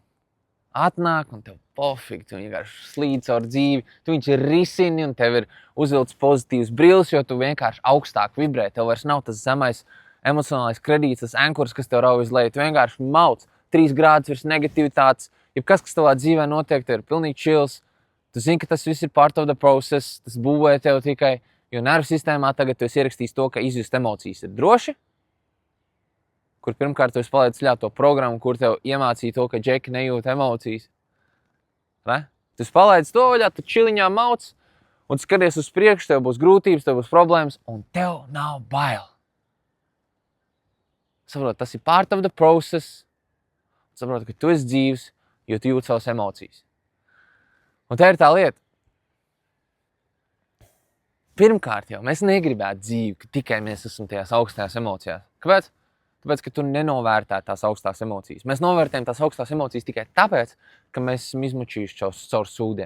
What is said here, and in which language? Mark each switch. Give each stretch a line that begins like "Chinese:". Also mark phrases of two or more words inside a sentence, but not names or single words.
Latvian: Atnāk, un tev pofīgi, tu vienkārši slīd caur dzīvi, tu viņš ir risini, un tev ir uzvilcis pozitīvs brīlis, jo tu vienkārši augstāk vibrē. Tev vairs nav tas zemais emocionālais kredīts, tas ankurs, kas tev rauj uz leju. Tu vienkārši mauc 3 grādus virs negativitātes. Jebkas, kas tavā dzīvē notiek, tev ir pilnīgi chills. Tu zini, ka tas viss ir
English: part of the process,
Latvian: tas būvē tev tikai, jo nervu sistēmā tagad tu esi ierakstījis to, ka izjust emocijas ir droši, kur pirmkārt tu esi palaidis vaļā to programmu, kur tev iemācīja to, ka džeki nejūt emocijas. Ne? Tu esi palaidis to vaļā, tu čiliņā mauc, un skaties uz priekšu, tev būs grūtības, tev būs problēmas, un tev nav bail. Saprot, tas ir
English: part of the process.
Latvian: Saprot, ka tu esi dzīvs, jo tu jūti savas emocijas. Un tā ir tā lieta. Pirmkārt jau, mēs negribētu dzīvi, ka tikai mēs esam tajās augstajās emocijās. Kāpēc? Tāpēc, ka tu nenovērtē tās augstās emocijas. Mēs novērtējam tās augstās emocijas tikai tāpēc, ka mēs esam izmučījuši caur sūdiem.